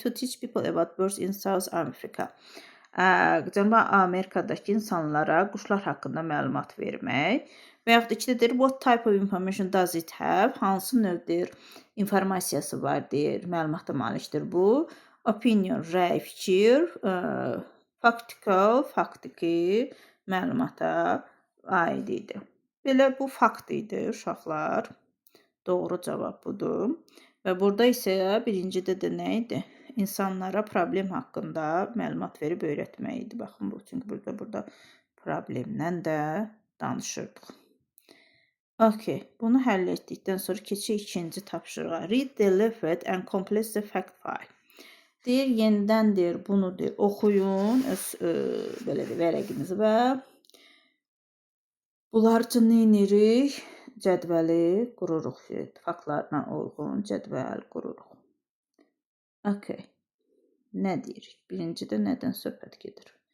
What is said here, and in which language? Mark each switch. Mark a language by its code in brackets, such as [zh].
[en] To teach people about birds in South Africa. [az] Cənubi Amerikadakı insanlara quşlar haqqında məlumat vermək. Və yaxud da ki, deyir, [en] what type of information does it have? [az] Hansı növdir informasiyası var, deyir, məlumata malikdir bu. Opinion, rəy, fikir, factical, faktiki məlumata aid idi. Belə bu fakt idi, uşaqlar. Doğru cavab budur. Və burada isə birincidə də nə idi? İnsanlara problem haqqında məlumat verib öyrətmək idi. Baxın bu, çünki burada problemdən də danışırdıq. Okay, bunu həll etdikdən sonra keçək ikinci tapşırığa. [en] Read the leaflet and complete the fact file. [az] Deyir, yenidən deyir, bunu deyir, oxuyun, belə deyir, vərəqinizi və bunlar üçün nə edirik? Cədvəli qururuq, faktlarına uyğun cədvəl qururuq. Okay, nə deyirik? Birincidə nədən söhbət gedir?